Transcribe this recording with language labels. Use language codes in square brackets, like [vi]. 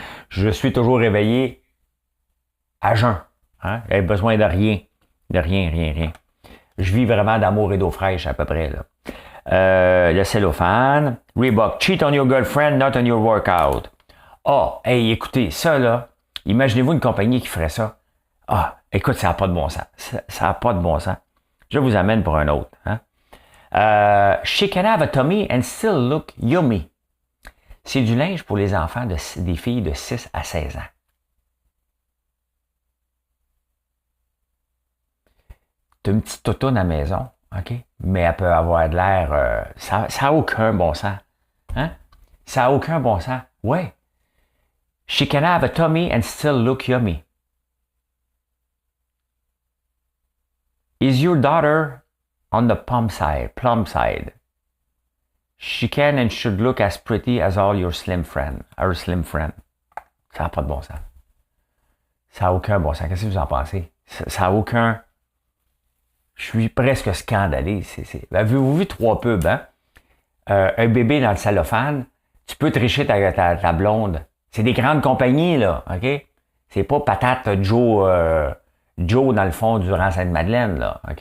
[fr] Je suis toujours réveillé à jeun. Hein? J'ai besoin de rien. De rien. Je vis vraiment d'amour et d'eau fraîche à peu près. Là. Le cellophane. Reebok. [en] Cheat on your girlfriend, not on your workout. [fr] Hey, écoutez, ça là, imaginez-vous une compagnie qui ferait ça. Écoute, ça n'a pas de bon sens. Ça n'a pas de bon sens. Je vous amène pour un autre. Hein? [en] She can have a tummy and still look yummy. [fr] C'est du linge pour les enfants des filles de 6 à 16 ans. Tu as une petite toutoune à la maison, OK? Mais elle peut avoir de l'air... ça n'a aucun bon sens. Hein? Ça n'a aucun bon sens. Ouais. [en] She can have a tummy and still look yummy. Is your daughter on the plum side? She can and should look as pretty as all your slim friend. [fr] Ça n'a pas de bon sens. Ça n'a aucun bon sens. Qu'est-ce que vous en pensez? Ça n'a aucun... Je suis presque scandalé. Avez-vous vu 3 pubs, hein? Un bébé dans le cellophane, tu peux tricher ta blonde. C'est des grandes compagnies, là, OK? C'est pas patate Joe dans le fond du rang Sainte-Madeleine, là, OK?